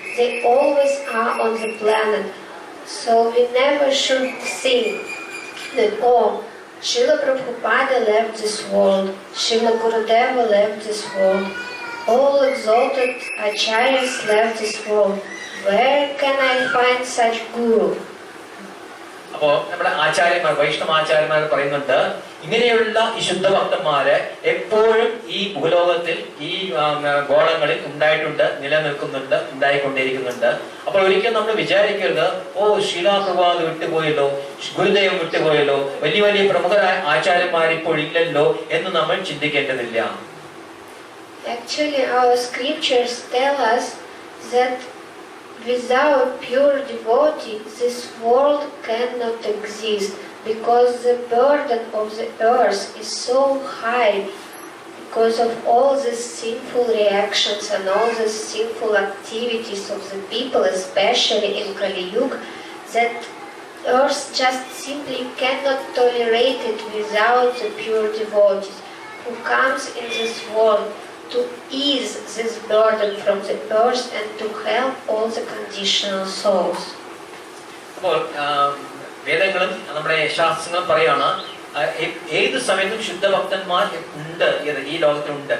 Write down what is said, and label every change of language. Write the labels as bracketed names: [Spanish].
[English] They always are on the planet. So we never should think that, oh, Srila Prabhupada left this world, Srila Gurudeva left this world, all exalted Acharyas left this world. Where can I find such guru? [Malayalam] അപ്പോ നമ്മുടെ ആചാര്യന്മാർ വൈഷ്ണവ ആചാര്യന്മാർ പറയുന്നുണ്ട് ഇങ്ങനെയുള്ള ഈ ശുദ്ധഭക്തന്മാര് എപ്പോഴും ഈ ഭൂലോകത്തിൽ ഈ ഗോളങ്ങളിൽ ഉണ്ടായിട്ടുണ്ട്, നിലനിൽക്കുന്നുണ്ട്, ഉണ്ടായിക്കൊണ്ടിരിക്കുന്നുണ്ട്. അപ്പോൾ ഒരിക്കലും നമ്മൾ വിചാരിക്കരുത് ഓ ശീലാ പ്രഭാത് വിട്ടുപോയല്ലോ, ഗുരുദേവൻ വിട്ടുപോയല്ലോ, വലിയ വലിയ പ്രമുഖരായ ആചാര്യന്മാർ ഇപ്പോൾ ഇല്ലല്ലോ എന്ന് നമ്മൾ ചിന്തിക്കേണ്ടതില്ല. [English] Actually, our scriptures tell us that without pure devotee, this world cannot exist, because the burden of the earth is so high because of all these sinful reactions and all these sinful activities of the people, especially in Kali Yuga, that earth just simply cannot tolerate it without the pure devotees who comes in this world to ease this burden from the earth and to help all the conditional souls. [Malayalam] അപ്പോൾ വേദങ്ങളും നമ്മുടെ ശാസ്ത്രങ്ങളും പറയാണ് ഏത് സമയത്തും ശുദ്ധഭക്തന്മാർ ഉണ്ട് ഈ ലോകത്തിലുണ്ട്.